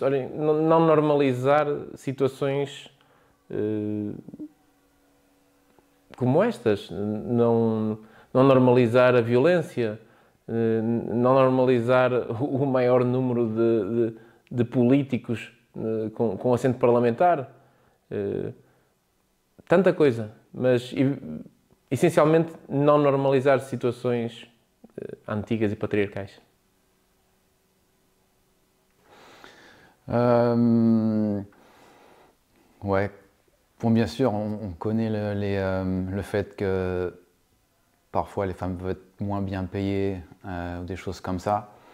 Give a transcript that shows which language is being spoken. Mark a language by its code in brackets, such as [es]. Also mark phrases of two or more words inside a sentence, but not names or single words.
[pt] Olhem, não normalizar situações como estas, não normalizar a violência, não normalizar o maior número de políticos com assento parlamentar. tanta coisa, mas essencialmente não normalizar situações antigas [fr] et patriarcales. Ouais, bon, bien sûr, on connaît le fait que parfois les femmes peuvent être moins bien payées ou des choses comme ça.